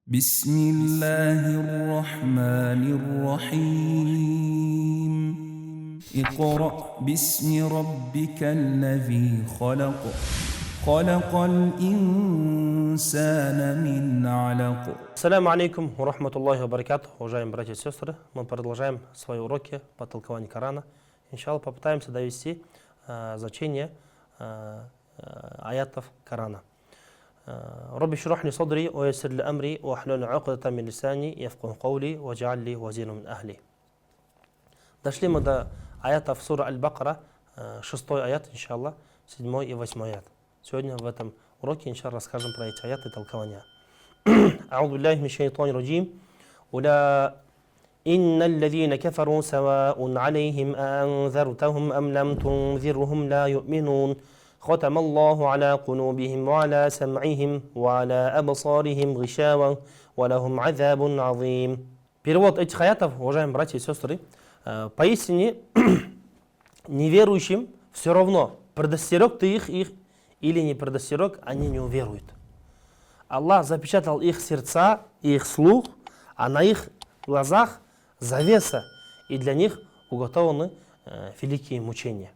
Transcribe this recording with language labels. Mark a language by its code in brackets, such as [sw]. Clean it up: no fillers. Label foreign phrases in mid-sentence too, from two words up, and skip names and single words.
[ar] بسم الله الرحمن الرحيم اقرأ باسم ربك الذي خلق خلق الإنسان من علق. السلام عليكم ورحمة الله وبركاته, [ru] уважаемые братья и сестры. Мы продолжаем свои уроки по толкованию Корана. Иншаллах, попытаемся довести значение аятов Корана. [ar] رب اشرح لي صدري ويسر لي أمري واحلل عقدة من لساني يفقهوا قولي واجعل لي وزيرا من أهلي. [ru] Дошли мы до аятов сура Аль-Бакара, 6 аят, иншаллах, 7 и 8 аят. Сегодня в этом уроке, иншаллах, расскажем про эти аяты и толкования. [ar] أعوذ بالله من الشيطان الرجيم إن الذين كفروا سواء عليهم أنذرتهم أم لم تنذرهم لا يؤمنون ختم الله على قلوبهم وعلى سمعهم وعلى أبصارهم غشاوة ولهم عذاب عظيم. [ru] Перевод этих аятов, уважаемые братья и сестры, поистине неверующим все равно, предостерег ты их или не предостерег, они не уверуют. Аллах запечатал их сердца и их слух, а на их глазах завеса, и для них уготованы великие мучения.